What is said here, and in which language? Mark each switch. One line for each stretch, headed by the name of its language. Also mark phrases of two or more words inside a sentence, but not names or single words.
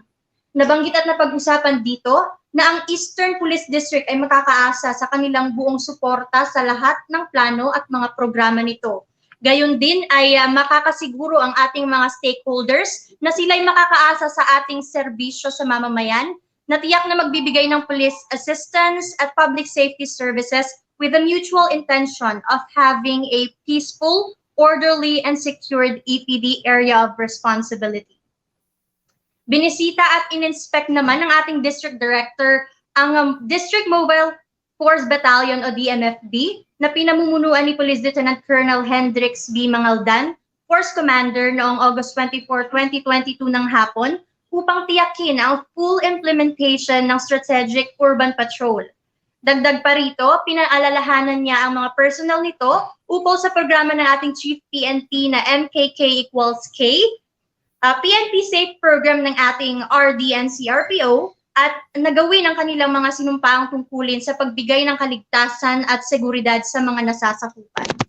Filipino: Nabanggit at napag-usapan dito na ang Eastern Police District ay makakaasa sa kanilang buong suporta sa lahat ng plano at mga programa nito. Gayon din ay makakasiguro ang ating mga stakeholders na sila'y makakaasa sa ating serbisyo sa mamamayan na tiyak na magbibigay ng
English: police assistance
Filipino: at
English: public safety services with the mutual intention of having a peaceful, orderly, and secured EPD area of responsibility.
Filipino: Binisita at in-inspect naman ng ating District Director ang District Mobile Force Battalion o DMFB na pinamumunuan ni Police Lieutenant Colonel Hendrix B. Mangaldan, Force Commander noong August 24, 2022 ng hapon upang tiyakin ang
English: full implementation
Filipino: ng Strategic Urban Patrol. Dagdag pa rito, pinaalalahanan niya ang mga personnel nito upol sa programa ng ating Chief PNP na MKK equals K, PNP Safe Program ng ating RD and CRPO, at nagawin ang kanilang mga sinumpaang tungkulin sa pagbigay ng kaligtasan at seguridad sa mga nasasakupan.